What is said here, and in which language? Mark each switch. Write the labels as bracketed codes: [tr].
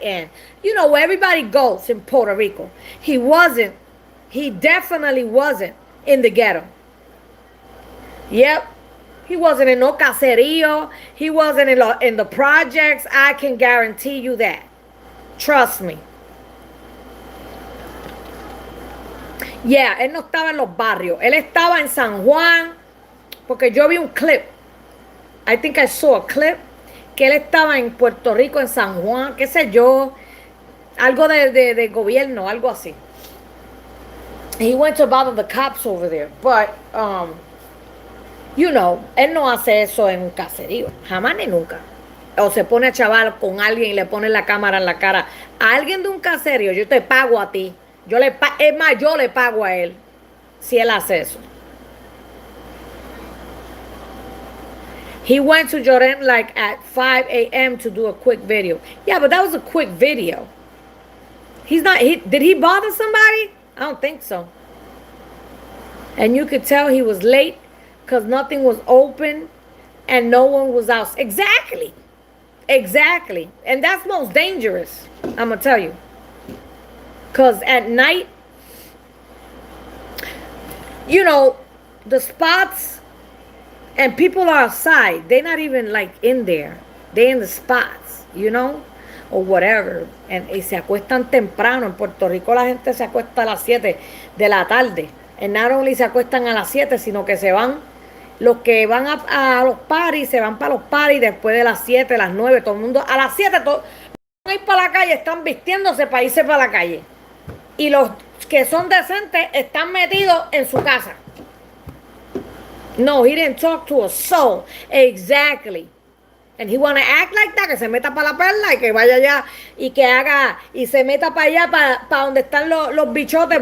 [en] And, you know, where everybody goes in Puerto Rico. He wasn't. He definitely wasn't in the ghetto. Yep. He wasn't in no caserío. He wasn't in the projects. I can guarantee you that. Trust me. [es] Yeah, él no estaba en los barrios. Él estaba en San Juan. Porque yo vi un clip. [en] I think I saw a clip. [es] Que él estaba en Puerto Rico, en San Juan. Qué sé yo. Algo de gobierno. Algo así. [en] He went to bother the cops over there. But, you know, [es] él no hace eso en un caserío. Jamás ni nunca. O se pone a chaval con alguien y le pone la cámara en la cara. A alguien de un caserío, yo te pago a ti. Es más, yo le pago a él. Si él hace eso. [en] He went to Jordan like at 5 a.m. to do a quick video. Yeah, but that was a quick video. Did he bother somebody? I don't think so. And you could tell he was late because nothing was open and no one was out. Exactly. Exactly. And that's most dangerous, I'm going to tell you. Because at night, you know, the spots and people are outside. They're not even like in there. They're in the spots, you know, or whatever. [es] Y se acuestan temprano. En Puerto Rico la gente se acuesta a las 7 de la tarde. [en] And not only [es] se acuestan a las 7, sino que se van, los que van a los parties, se van para los parties después de las 7, las 9, todo el mundo, a las 7, todos van a ir para la calle, están vistiéndose para irse para la calle. Y los que son decentes están metidos en su casa. [en] No, he didn't talk to a soul. Exactly. And he wanna act like that, [es] que se meta para la perla y que vaya allá y que haga y se meta para allá, para donde están los bichotes.